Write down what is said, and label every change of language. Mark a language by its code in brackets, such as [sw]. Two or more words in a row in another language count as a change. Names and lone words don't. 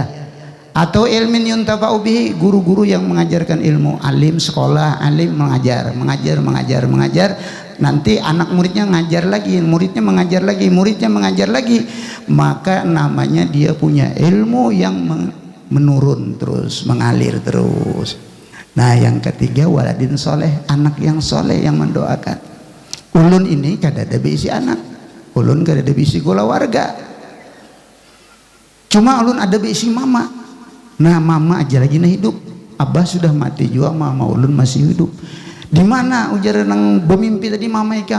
[id] Atau [ar] علم ينتفع به, [id] guru-guru yang mengajarkan ilmu, alim sekolah, alim mengajar, nanti anak muridnya ngajar lagi, muridnya mengajar lagi, muridnya mengajar lagi, maka namanya dia punya ilmu yang menurun terus, mengalir terus. Nah yang ketiga, [ar] ولد صالح, [id] anak yang soleh yang mendoakan. [bjn] Ulun ini kada ada bisi anak, ulun kada ada bisi keluarga, cuma ulun ada bisi mama. Nah mama aja lagi nah hidup, abah sudah mati juga, mama ulun masih hidup. Di mana ujar nang bermimpi tadi mama ikam?